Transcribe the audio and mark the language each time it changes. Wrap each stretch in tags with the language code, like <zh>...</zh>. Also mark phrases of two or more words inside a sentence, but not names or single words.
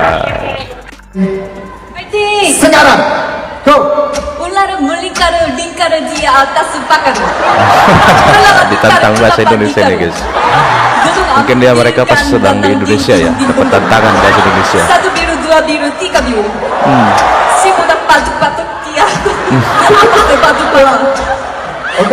<ko>파이팅! 세가람! 고! 올라름 물리가루 링가루 지야 아따스 빠까루</ko> <id>Ditantang bahasa Indonesia nih guys. Mungkin dia mereka pas sedang di Indonesia ya, dapat tantangan bahasa Indonesia. Satu biru, dua biru, tiga biru. Simuda patuk-patuk dia. Patuk-patuk.</id> <ko>오케이.</ko>